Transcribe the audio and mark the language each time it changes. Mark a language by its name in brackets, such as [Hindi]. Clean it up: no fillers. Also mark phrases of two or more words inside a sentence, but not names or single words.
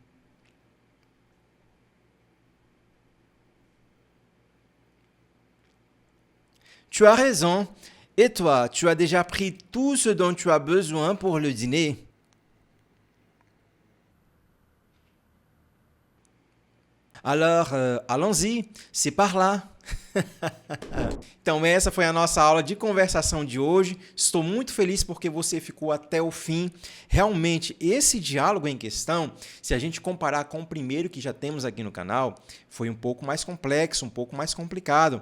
[French] Tu as raison. Et toi, tu as déjà pris tout ce dont tu as besoin pour le dîner? Alors, allons-y, c'est par lá. [Portuguese] Então, essa foi a nossa aula de conversação de hoje. Estou muito feliz porque você ficou até o fim. Realmente, esse diálogo em questão, se a gente comparar com o primeiro que já temos aqui no canal, foi um pouco mais complexo, um pouco mais complicado.